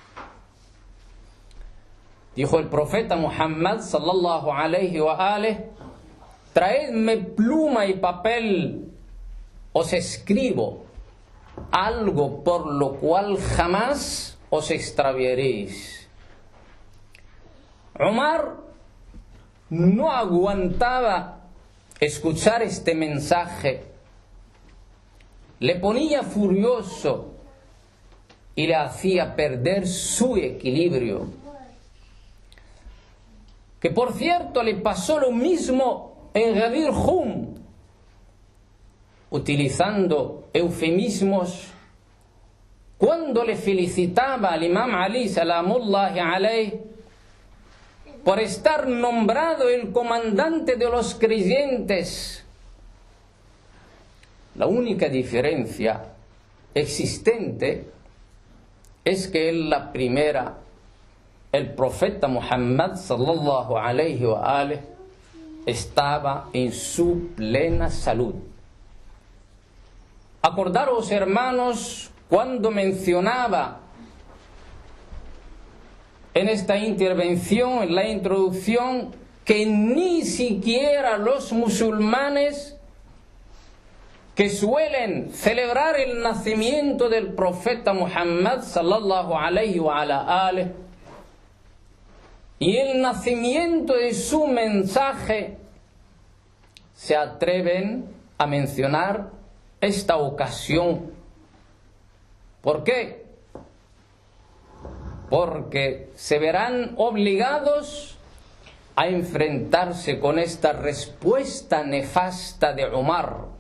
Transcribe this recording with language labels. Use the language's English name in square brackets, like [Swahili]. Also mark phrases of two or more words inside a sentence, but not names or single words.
[Spanish] Dijo el profeta Muhammad [Arabic] صلى الله عليه وآله: [Spanish] traedme pluma y papel, os escribo algo por lo cual jamás os extraviaréis. Umar no aguantaba escuchar este mensaje, le ponía furioso y le hacía perder su equilibrio. Que por cierto le pasó lo mismo en Ghadir Hum, utilizando eufemismos, cuando le felicitaba al imam Ali [Arabic] سلام الله عليه [Spanish] por estar nombrado el comandante de los creyentes. La única diferencia existente es que en la primera, el profeta Muhammad [Arabic] صلى الله عليه وآله [Spanish] estaba en su plena salud. Acordaros, hermanos, cuando mencionaba en esta intervención, en la introducción, que ni siquiera los musulmanes que suelen celebrar el nacimiento del profeta Muhammad [Arabic] صلى الله عليه وعلى آله [Spanish] y el nacimiento de su mensaje se atreven a mencionar esta ocasión. ¿Por qué? Porque se verán obligados a enfrentarse con esta respuesta nefasta de Umar.